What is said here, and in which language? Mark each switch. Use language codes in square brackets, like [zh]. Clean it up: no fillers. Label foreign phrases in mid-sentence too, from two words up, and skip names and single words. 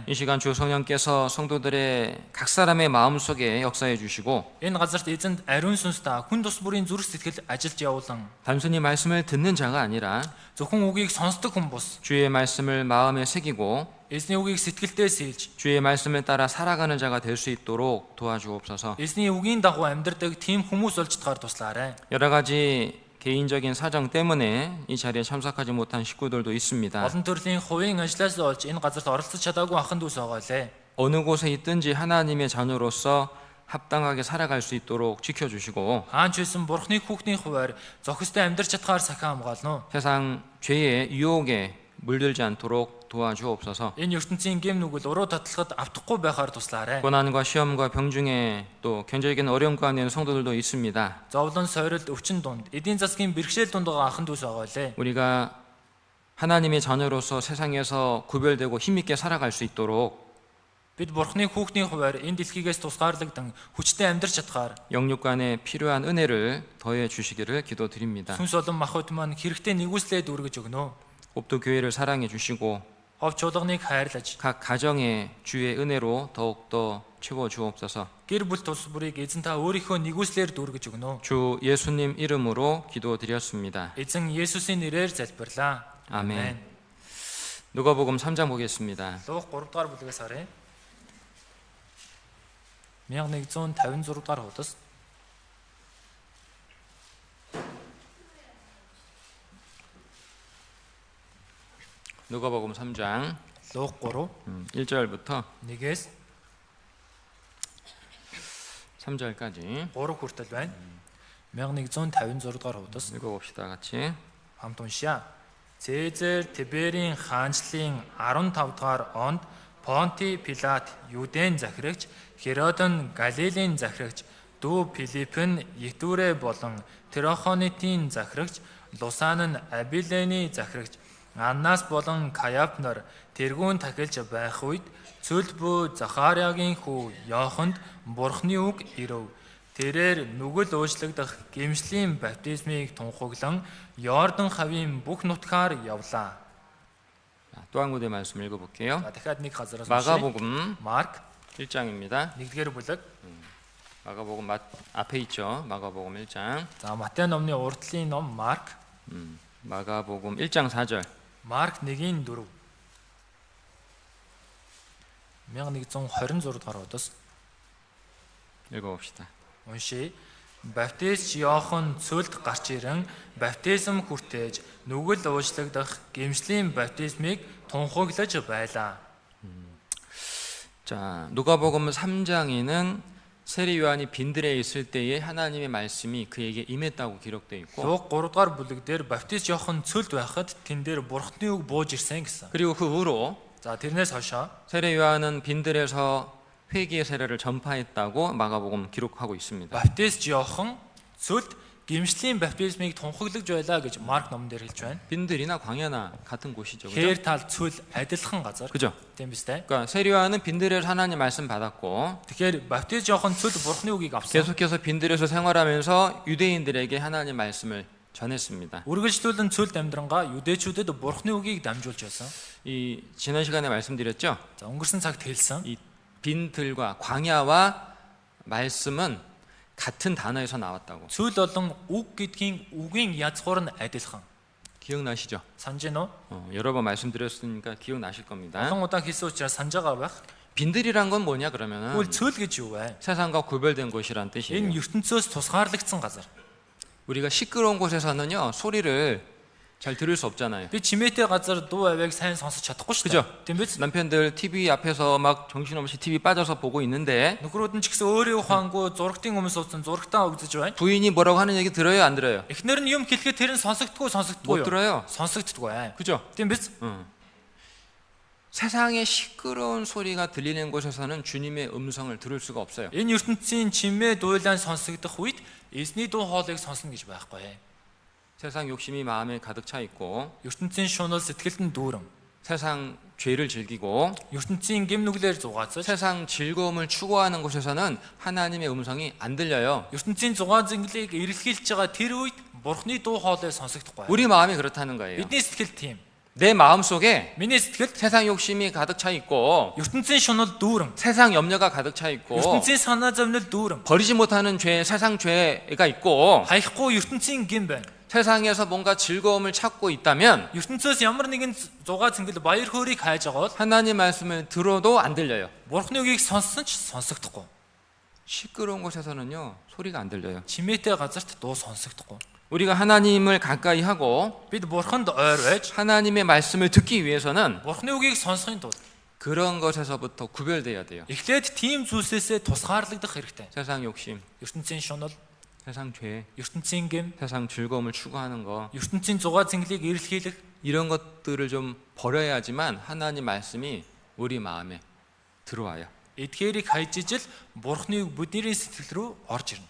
[ko] 이 시간 주 성령께서 성도들의 각 사람의 마음속에 역사해 주시고 [mn] Энэ газарт эзэнд ариун сүнстэй хүн тус бүрийн зүрх сэтгэл ажилж явуулан [ko] 단순히 말씀을 듣는 자가 아니라 [mn] зөвхөн үгийг сонсдог хүн бус [ko] 주의 말씀을 마음에 새기고 [mn] эзний үгийг сэтгэлдээ сэлж [ko] 주의 말씀을 따라 살아가는 자가 될 수 있도록 도와주옵소서. [mn] эзний үгийн дагуу амьдардаг тийм хүмүүс болж чадгаар туслаарай. [ko] 여러 가지 개인적인 사정 때문에 이 자리에 참석하지 못한 식구들도 있습니다. [mn] Олон төрлийн хувийн ажлаас олж энэ газарт оролцож чадаагүй ахын дүүс байгаа лээ. [ko] 어느 곳에 있든지 하나님의 자녀로서 합당하게 살아갈 수 있도록 지켜주시고 [mn] Хаанч байсан бурхны хүүхдийн хуваар зохистой амьдарч чадхаар сахин хамгаално. [ko] 세상 죄의 유혹에 물들지 않도록 도와주옵소서. [mn] Энэ ертөнцийн гэм нүгэл уруу татлахад автахгүй байхаар туслаарай. [ko] 고난과 시험과 병중에 또 경제적인 어려움 가운데 있는 성도들도 있습니다. [mn] Зовлон сойролт өвчин дунд эдийн засгийн бэрхшээл дунд байгаа ахын дүүс байгаа лээ. [ko] 우리가 하나님의 자녀로서 세상에서 구별되고 힘있게 살아갈 수 있도록 [mn] Бид бурхны хүүхдийн хуваар энэ дэлхийгээс тусгаарлагдсан хүчтэй амьдарч чадхаар [ko] 영육간에 필요한 은혜를 더해 주시기를 기도드립니다. [mn] сүнс олон махуд маань хэрэгтэй нэгүслээд үргэж өгнө. [ko] 옵도 교회를 사랑해 주시고 [mn] Хов чуулганыг хайрлаж [ko] 각 가정에 주의 은혜로 더욱더 채워 주옵소서. [mn] гэр бүл тус бүрийг эзэн та өөрийнхөө нэгүслээр дүүргэж өгнө. [ko] 주 예수님 이름으로 기도드렸습니다. [mn] Эзэн Есүсийн нэрээр залбирлаа. [ko] 아멘. 누가복음 3장 보겠습니다. [mn] Луг 3 дугаар бүлгээс харъя. 1156 дугаар хуудас. [ko] 누가복음 3장 [mn] Луг 3 [ko] 1절부터 [mn] 1-ээс [ko] 3절까지 [mn] 3 хүртэл байна. 1156 дугаар хуудас. [ko] 읽어봅시다. 같이. [mn] Хамт уншия. Цэзэр Тиберийн хаанчлалын 15 дугаар онд Понти Пилат Юудын захирагч, Херод нь Галилийн захирагч, дүү Филипп нь Итүрэ болон Трохонитийн захирагч, Лусан нь Абилений захирагч, Аннас болон Каяф нар тэргүүн тахилж байх үед цөл бүү Захариагийн хүү Йоханд Бурхны үг ирв. Тэрээр нүгэл уучлагдах гэмшлийн баптизмыг тунхаглан Йордан хавийн бүх нутгаар явлаа. [ko] 또 한 군데 말씀 읽어볼게요. [mn] За дахиад нэг газараас уншия. [ko] 마가복음 [mn] Марк [ko] 1장입니다. [mn] 1-р бүлэг. [ko] 마가복음 앞에 있죠. 마가복음 1장. [mn] За Матай номны урдлын ном Марк. [ko] 마가복음 1장 4절. [mn] Марк 1-4. 1126 дугаар удаас [ko] 읽어봅시다. [mn] уншия. Баптист Иохан цөлд гарч ирэн баптизм хүртээж нүгэл уучлагдах гэмшлийн баптизмыг тунхаглаж байлаа. [ko] 자, 누가복음 3장에는 세리 요한이 빈들에 있을 때에 하나님의 말씀이 그에게 임했다고 기록되어 있고 [mn] Луг 3 дугаар бүлэг дээр баптист Иохан цөлд байхад тэн дээр бурхны үг бууж ирсэн гэсэн. [ko] 그리고 그 후로 [mn] За тэрнээс хойшоо [ko] 세례 요한은 빈들에서 회개의 세례를 전파했다고 마가복음 기록하고 있습니다. [mn] баптист Иохан цөлд гэмшлийн баптизмыг тунхаглаж байлаа гэж Марк номон дээр хэлж байна. [ko] 빈들이나 광야나 같은 곳이죠. 그죠? [mn] Хээр тал цөл адилхан газар. [ko] 그죠? [mn] Тийм биз дээ. [ko] 그러니까 세례 요한은 빈들에서 하나님 말씀 받았고 [mn] Тэгэхээр баптист Иохан цөлд бурхны үгийг авсан. [ko] 계속해서 빈들에서 생활하면서 유대인들에게 하나님 말씀을 전했습니다. [mn] Үргэлжлүүлэн цөлд амьдрангаа 유대чүүдэд бурхны үгийг дамжуулж байсан. [ko] 이 지난 시간에 말씀드렸죠. [mn] За өнгөрсөн цагт хэлсэн. [ko] 이 빈들과 광야와 말씀은 같은 단어에서 나왔다고. [mn] Зүйл болон үг гэдгийн үгийн язгуур нь адилхан. [ko] 기억나시죠? [mn] Санаж байна уу? [ko] 여러 번 말씀드렸으니까 기억나실 겁니다. [mn] Олон удаа хэлсэн учраас санаж байгаа байх. [ko] 빈들이란 건 뭐냐 그러면은 [mn] Тэгвэл цөөл гэж юу вэ? [ko] 세상과 구별된 곳이란 [mn] Энэ [ko] 뜻이에요. [mn] ертөнцөөс тусгаарлагдсан газар. [ko] 우리가 시끄러운 곳에서는요 소리를 잘 들을 수 없잖아요. [mn] Би чимээтэй газар дуу авийг сайн сонсож чадахгүй шүү [ko] 그죠? [mn] дээ. Тийм биз? [ko] 남편들 TV 앞에서 막 정신없이 TV 빠져서 보고 있는데 [mn] Нөхрүүд нь ч гэсэн өөрийн ухаангүй зурагтын өмнө суудсан зурагтаа үзэж байна. [ko] 부인이 뭐라고 하는 얘기 들어요, 안 들어요? [mn] Эхнэр нь юм хэлэхэд тэр нь сонсогдгүй [ko] 못 [mn] юу? [ko] 들어요. [mn] сонсогддгүй. [ko] 그죠? [mn] Тийм биз? [ko] 세상의 시끄러운 소리가 들리는 곳에서는 주님의 음성을 들을 수가 없어요. [mn] Энэ ертөнцийн чимээ дуйлан сонсогдох үед эзний дуу хоолойг сонсно гэж байхгүй. [ko] 세상 욕심이 마음에 가득 차 있고 [mn] ертөнцийн шунал сэтгэлд нь дүүрэн. [ko] 세상 죄를 즐기고 [mn] ертөнцийн гэм нүглээр зугаацаж [ko] 세상 즐거움을 추구하는 곳에서는 하나님의 음성이 안 들려요. [mn] ертөнцийн зугаа зинглийг эрэлхийлж байгаа тэр үед бурхны дуу хоолой сонсогдохгүй. [ko] 우리 마음이 그렇다는 거예요. [mn] Бидний сэтгэл тийм. [ko] 내 마음 속에 [mn] Миний сэтгэлд [ko] 세상 욕심이 가득 차 있고 [mn] ертөнцийн шунал дүүрэн. [ko] 세상 염려가 가득 차 있고 [mn] ертөнцийн санаа зовнил дүүрэн. [ko] 버리지 못하는 죄, 세상 죄가 있고 [mn] Хаяхгүй ертөнцийн гэм байна. [ko] 세상에서 뭔가 즐거움을 찾고 있다면 [mn] ертөнцөөс ямар нэгэн зугаа зингэл баяр хөөргийг хайж байгаа бол [ko] 하나님 말씀을 들어도 안 들려요. [mn] бурхны үгийг сонссон ч сонсогдохгүй. [ko] 시끄러운 곳에서는요 소리가 안 들려요. [mn] Чимээтэй газарт дуу сонсогдохгүй. [ko] 우리가 하나님을 가까이 하고 [mn] Бид бурханд ойр байж [ko] 하나님의 말씀을 듣기 위해서는 [mn] бурхны үгийг сонсохын тулд [ko] 그런 것에서부터 구별돼야 돼요. [mn] эхлээд тийм зүйлсээс тусгаарлагдах хэрэгтэй. [ko] 세상 욕심, [mn] ертөнцийн шунал, [ko] 세상 죄, [mn] ертөнцийн гэм, [ko] 세상 즐거움을 추구하는 거 [mn] ертөнцийн зугаа зинглийг эрэлхийлэх [ko] 이런 것들을 좀 버려야지만 하나님 말씀이 우리 마음에 들어와요. [mn] эдгээрийг хайж ижил бурхны үг бидний сэтгэл рүү орж ирнэ.